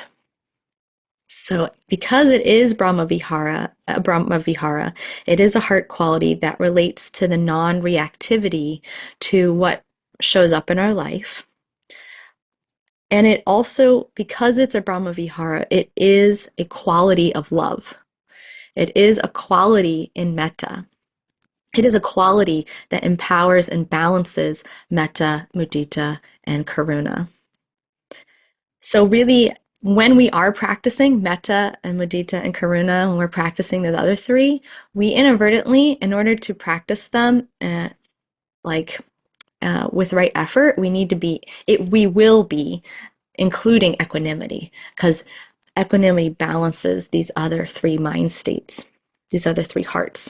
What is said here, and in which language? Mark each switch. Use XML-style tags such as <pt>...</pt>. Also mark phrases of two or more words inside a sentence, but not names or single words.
<en>So, because it is</en> <pi>Brahma Vihara,</pi> <en>it is a heart quality that relates to the non-reactivity to what shows up in our life. And it also, because it's a</en> <pi>Brahma Vihara,</pi> <en>it is a quality of love. It is a quality in metta. It is a quality that empowers and balances metta, mudita, and karuna. So really, when we are practicing metta and mudita and karuna, when we're practicing those other three, we inadvertently, in order to practice them, with right effort, we will be including equanimity, because equanimity balances these other three mind states, these other three hearts.</en>